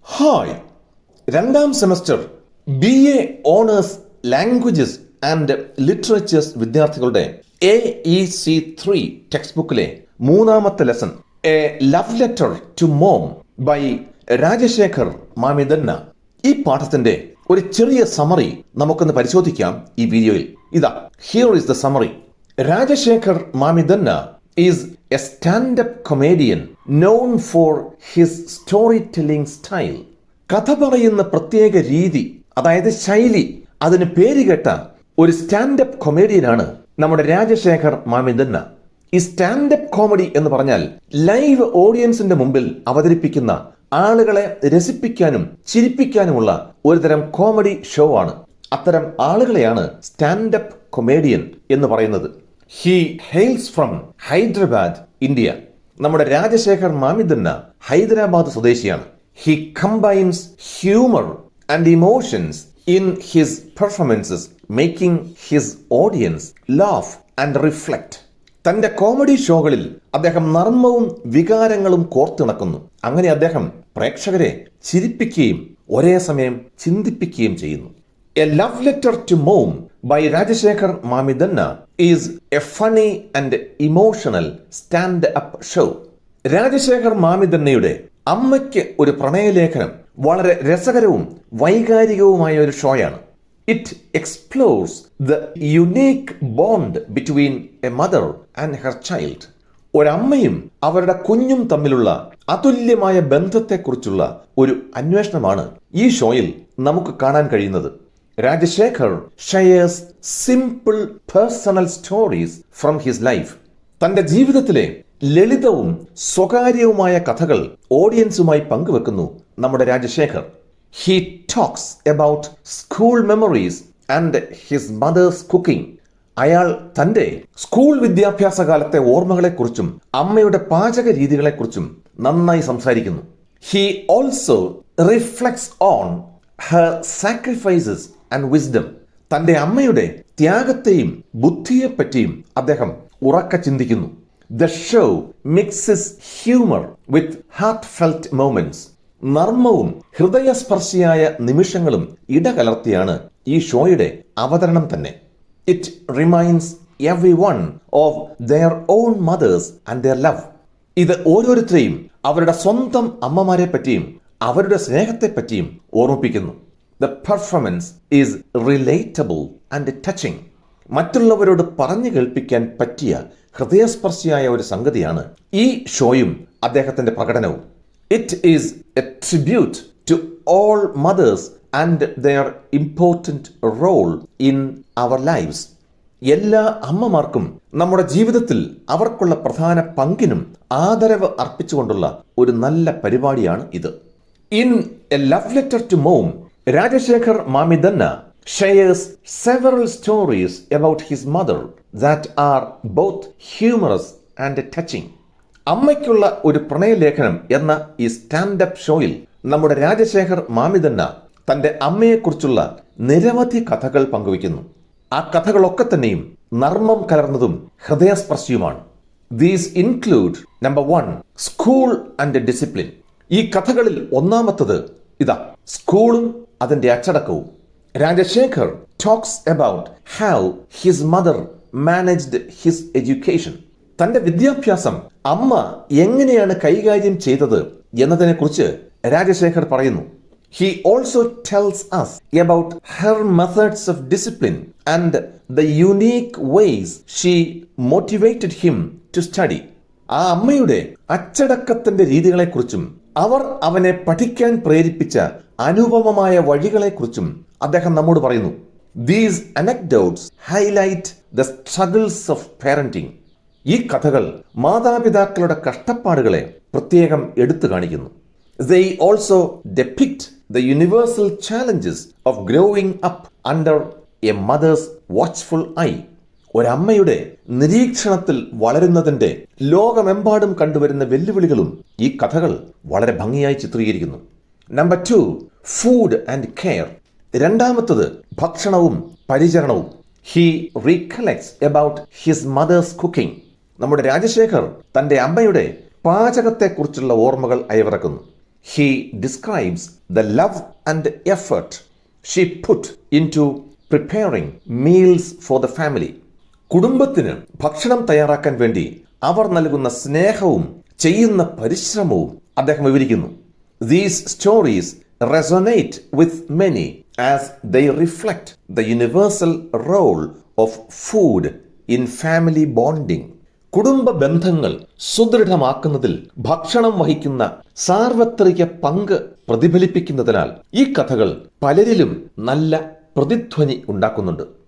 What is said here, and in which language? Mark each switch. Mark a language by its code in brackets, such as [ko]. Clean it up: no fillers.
[ml] Hi, രണ്ടാം semester BA owners languages and literatures വിദ്യാർത്ഥികളുടെ AEC3 text ബുക്കിലെ മൂന്നാമത്തെ lesson A love letter to mom by Rajasekhar മാമിദന്ന. ഈ പാഠത്തിന്റെ ഒരു ചെറിയ സമറി നമുക്കൊന്ന് പരിശോധിക്കാം ഈ വീഡിയോയിൽ. [en] ഇതാ, here is the summary. Rajasekhar Mamidanna is a stand-up comedian known for his storytelling style. [ml] കഥ പറയുന്ന പ്രത്യേക രീതി, അതായത് ശൈലി, അതിന് പേരുകേട്ട ഒരു സ്റ്റാൻഡപ്പ് കൊമേഡിയനാണ് നമ്മുടെ രാജശേഖർ മാമിദന്ന. ഈ സ്റ്റാൻഡപ്പ് കോമഡി എന്ന് പറഞ്ഞാൽ ലൈവ് ഓഡിയൻസിന്റെ മുമ്പിൽ അവതരിപ്പിക്കുന്ന, ആളുകളെ രസിപ്പിക്കാനും ചിരിപ്പിക്കാനുമുള്ള ഒരുതരം കോമഡി ഷോ ആണ്. അത്തരം ആളുകളെയാണ് സ്റ്റാൻഡപ്പ് കൊമേഡിയൻ എന്ന് പറയുന്നത്. [en] He hails from Hyderabad, India. [ml] നമ്മുടെ രാജശേഖർ മാമിദന്ന ഹൈദരാബാദ് സ്വദേശിയാണ്. [en] He combines humor and emotions in his performances, making his audience laugh and reflect. [ml] തന്റെ കോമഡി ഷോകളിൽ അദ്ദേഹം നർമ്മവും വികാരങ്ങളും കോർത്തിണക്കുന്നു. അങ്ങനെ അദ്ദേഹം പ്രേക്ഷകരെ ചിരിപ്പിക്കുകയും ഒരേ സമയം ചിന്തിപ്പിക്കുകയും ചെയ്യുന്നു. [en] A Love Letter to Mom by Rajashekhar Mamidanna is a funny and emotional stand-up show. [ml] Rajasekhar മാമിദന്നയുടെ അമ്മയ്ക്ക് ഒരു പ്രണയലേഖനം വളരെ രസകരവും വൈകാരികവുമായ ഒരു ഷോയാണ്. [en] It explores the unique bond between a mother and her child. [ml] ഒരമ്മയും അവരുടെ കുഞ്ഞും തമ്മിലുള്ള അതുല്യമായ ബന്ധത്തെക്കുറിച്ചുള്ള ഒരു അന്വേഷണമാണ് ഈ ഷോയിൽ നമുക്ക് കാണാൻ കഴിയുന്നത്. [en] Rajasekhar shares simple personal stories from his life. [ml] തന്റെ ജീവിതത്തിലെ ലളിതവും സ്വകാര്യവുമായ കഥകൾ ഓഡിയൻസുമായി പങ്കുവെക്കുന്നു നമ്മുടെ Rajasekhar. [en] He talks about school memories and his mother's cooking. [ml] അയാൾ തന്റെ സ്കൂൾ വിദ്യാഭ്യാസ കാലത്തെ ഓർമ്മകളെക്കുറിച്ചും അമ്മയുടെ പാചക രീതികളെക്കുറിച്ചും നന്നായി സംസാരിക്കുന്നു. [en] He also reflects on her sacrifices and wisdom. [ml] തന്റെ അമ്മയുടെ ത്യാഗത്തെയും ബുദ്ധിയെപ്പറ്റിയും അദ്ദേഹം ഉറക്കെ ചിന്തിക്കുന്നു. [en] The show mixes humor with heartfelt moments. [ml] നർമ്മവും ഹൃദയസ്പർശിയായ നിമിഷങ്ങളും ഇടകലർത്തിയാണ് ഈ ഷോയുടെ അവതരണം തന്നെ. [en] It reminds everyone of their own mothers and their love. [ml] ഇത് ഓരോരുത്തരെയും അവരുടെ സ്വന്തം അമ്മമാരെ പറ്റിയും അവരുടെ സ്നേഹത്തെപ്പറ്റിയും ഓർമ്മിപ്പിക്കുന്നു. [en] The performance is relatable and touching. [ml] മറ്റുള്ളവരോട് പറഞ്ഞു കേൾപ്പിക്കാൻ പറ്റിയ ഹൃദയസ്പർശിയായ ഒരു സംഗതിയാണ് ഈ ഷോയും അദ്ദേഹത്തിന്റെ പ്രകടനവും. [en] It is a tribute to all mothers and their important role in our lives. [ml] എല്ലാ അമ്മമാർക്കും നമ്മുടെ ജീവിതത്തിൽ അവർക്കുള്ള പ്രധാന പങ്കിനും ആദരവ് അർപ്പിച്ചുകൊണ്ടുള്ള ഒരു നല്ല പരിപാടിയാണ് ഇത്. [en] In A Love Letter to Mom, Rajashekhar Mamidanna shares several stories about his mother that are both humorous and touching. [ml] അമ്മയ്ക്കുള്ള ഒരു പ്രണയലേഖനം എന്ന ഈ സ്റ്റാൻഡപ്പ് ഷോയിൽ നമ്മുടെ രാജശേഖർ മാമിദന്ന തന്റെ അമ്മയെക്കുറിച്ചുള്ള നിരവധി കഥകൾ പങ്കുവയ്ക്കുന്നു. ആ കഥകളൊക്കെ തന്നെയും നർമ്മം കലർന്നതും ഹൃദയസ്പർശിയുമാണ്. [en] These include number 1, school and discipline. [ml] ഈ കഥകളിൽ ഒന്നാമത്തത് ഇതാ, സ്കൂളും അതിന്റെ അച്ചടക്കവും. [en] Rajasekhar talks about how his mother managed his education. [ml] തന്റെ വിദ്യാഭ്യാസം അമ്മ എങ്ങനെയാണ് കൈകാര്യം ചെയ്തത് എന്നതിനെക്കുറിച്ച് രാജശേഖർ പറയുന്നു. [en] He also tells us about her methods of discipline and the unique ways she motivated him to study. [ml] ആ അമ്മയുടെ അച്ചടക്കത്തിന്റെ രീതികളെക്കുറിച്ചും അവർ അവനെ പഠിക്കാൻ പ്രേരിപ്പിച്ച അനുപമമായ വഴികളെക്കുറിച്ചും അദ്ദേഹം നമ്മോട് പറയുന്നു. [en] These anecdotes highlight the struggles of parenting. [ml] ഈ കഥകൾ മാതാപിതാക്കളുടെ കഷ്ടപ്പാടുകളെ പ്രത്യേകം എടുത്തു കാണിക്കുന്നു. [en] They also depict the universal challenges of growing up under a mother's watchful eye. [ml] ഒരമ്മയുടെ നിരീക്ഷണത്തിൽ വളരുന്നതിന്റെ ലോകമെമ്പാടും കണ്ടുവരുന്ന വെല്ലുവിളികളും ഈ കഥകൾ വളരെ ഭംഗിയായി ചിത്രീകരിക്കുന്നു. [en] Number 2, food and care. [ml] രണ്ടാമത്തത് ഭക്ഷണവും പരിചരണവും. [en] He recollects about his mother's cooking. [ml] നമ്മുടെ രാജശേഖർ തന്റെ അമ്മയുടെ പാചകത്തെക്കുറിച്ചുള്ള ഓർമ്മകൾ അയവിറക്കുന്നു. [en] he describes the love and effort she put into preparing meals for the family. [ml] കുടുംബത്തിന് ഭക്ഷണം തയ്യാറാക്കാൻ വേണ്ടി അവർ നൽകുന്ന സ്നേഹവും ചെയ്യുന്ന പരിശ്രമവും അദ്ദേഹം വിവരിക്കുന്നു. [en] These stories resonate with many as they reflect the universal role of food in family bonding. [ml] കുടുംബ ബന്ധങ്ങൾ സുദൃഢമാക്കുന്നതിൽ ഭക്ഷണം വഹിക്കുന്ന സാർവത്രിക പങ്ക് പ്രതിഫലിപ്പിക്കുന്നതിനാൽ ഈ കഥകൾ പലരിലും നല്ല പ്രതിധ്വനി ഉണ്ടാക്കുന്നുണ്ട്.